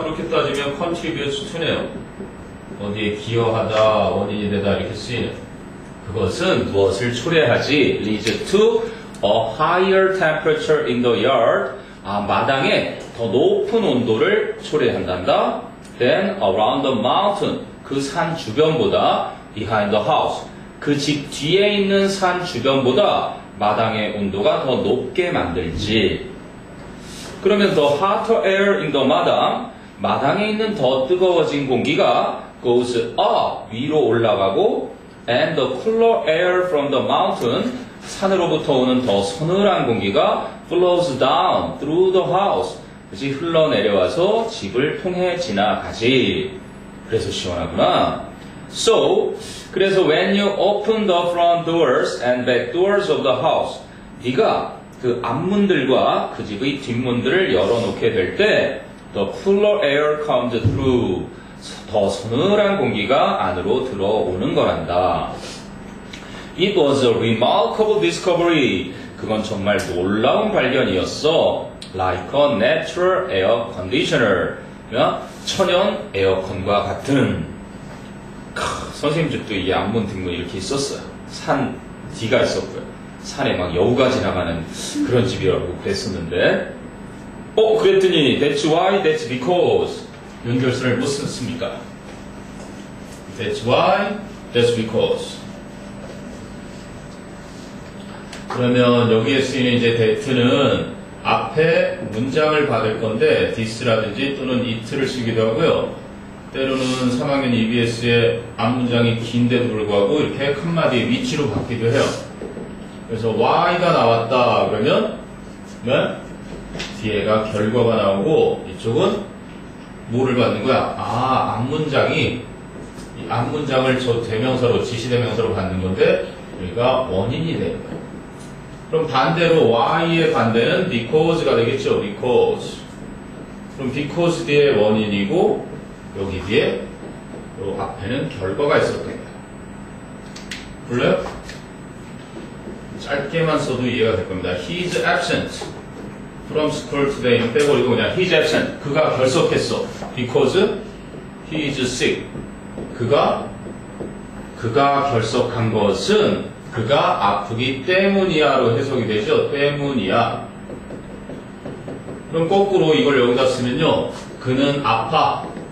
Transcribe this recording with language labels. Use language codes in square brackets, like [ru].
[ko] 그렇게 따지면 [en] contributes to [ko] 네요. 어디에 기여하다, 원인이 되다 이렇게 쓰이는. 그것은 무엇을 초래하지? [en] leads to a higher temperature in the yard. [ko] 마당에 더 높은 온도를 초래한단다. [en] Then around the mountain. [ko] 그 산 주변보다 [en] behind the house. [ko] 그 집 뒤에 있는 산 주변보다 마당의 온도가 더 높게 만들지. 그러면 [en] the hotter air in the 마당. [ko] 마당에 있는 더 뜨거워진 공기가 [en] goes up. [ko] 위로 올라가고 [en] and the cooler air from the mountain. [ko] 산으로부터 오는 더 서늘한 공기가 [en] flows down through the house. [ko] 그치, 흘러내려와서 집을 통해 지나가지. 그래서 시원하구나. [en] So, [ko] 그래서 [en] when you open the front doors and back doors of the house, [ko] 네가 그 앞문들과 그 집의 뒷문들을 열어놓게 될 때 [en] the cooler air comes through. [ko] 더 서늘한 공기가 안으로 들어오는 거란다. [en] It was a remarkable discovery. [ko] 그건 정말 놀라운 발견이었어. [en] Like a natural air conditioner. [ko] 천연 에어컨과 같은. 선생님 집도 이 앞문 뒷문 이렇게 있었어요. 산 뒤가 있었고요. 산에 막 여우가 지나가는 그런 집이라고 그랬었는데, 그랬더니 [en] that's why, that's because. [ko] 연결선을 못 썼습니까? [en] That's why, that's because. [ko] 그러면 여기에 쓰이는 이제 that는 앞에 문장을 받을 건데 this라든지 또는 it를 쓰기도 하고요. 때로는 3학년 EBS의 앞문장이 긴데도 불구하고 이렇게 큰 마디의 위치로 받기도 해요. 그래서 why가 나왔다 그러면 뒤에가 결과가 나오고 이쪽은 뭐를 받는 거야? 앞문장이 이 앞문장을 저 대명사로 지시대명사로 받는 건데 여기가 원인이 되는 거예요. 그럼 반대로 why의 반대는 because가 되겠죠. [en] because. [ko] 그럼 because 뒤에 원인이고 여기 뒤에 요 앞에는 결과가 있었던 거예요. 불러요? 짧게만 써도 이해가 될 겁니다. [en] He's absent from school today는 [ko] 빼버리고 그냥 [en] he's absent. [ko] 그가 결석했어. [en] because he is sick. [ko] 그가 결석한 것은 그가 아프기 때문이야로 해석이 되죠. 때문이야. 그럼 거꾸로 이걸 여기다 쓰면요. 그는 아파.